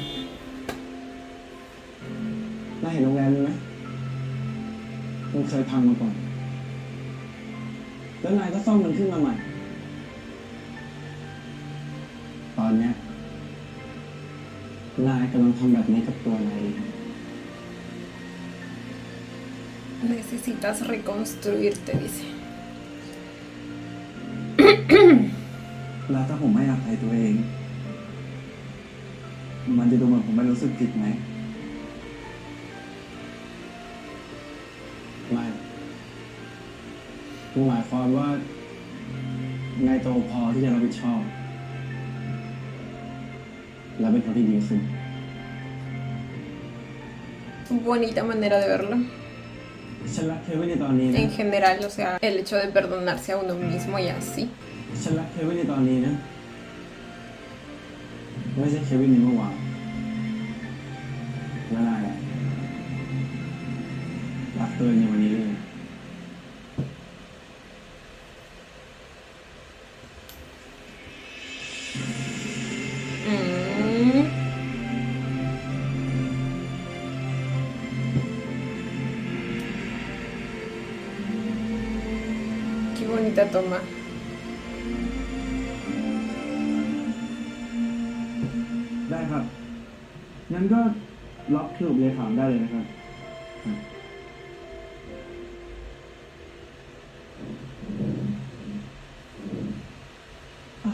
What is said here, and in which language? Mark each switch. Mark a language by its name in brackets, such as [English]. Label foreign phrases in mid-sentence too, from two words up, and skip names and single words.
[Thai] นายเห็นโรงแรมนี้ไหมมันเคยพังมาก่อน แล้วนายก็ซ่อมมันขึ้นมาใหม่ ตอนเนี้ยนายกำลังทำแบบนี้กับตัวนายเอง [Spanish] Necesitas reconstruirte, dice. [Thai] แล้วถ้าผมไม่อภัยตัวเอง มันจะดูเหมือนผมไม่รู้สึกผิดไหม ไม่หมายความว่านายโตพอที่จะรับผิดชอบ และเป็นคนที่ดีขึ้น [Spanish] Bonita manera de verlo. [Thai] ฉันรักเทวินในตอนนี้นะ [Spanish] En general, o sea, el hecho de perdonarse a uno mismo y así. [Thai] ฉันรักเทวินในตอนนี้นะ ไม่ใช่เทวินในเมื่อวานและนายอะรักตัวเองในวันนี้เลย Mm. [Spanish] Qué bonita toma. [Thai] ได้ครับ งั้นก็ล็อกคิวเลยถามได้เลยนะครับ น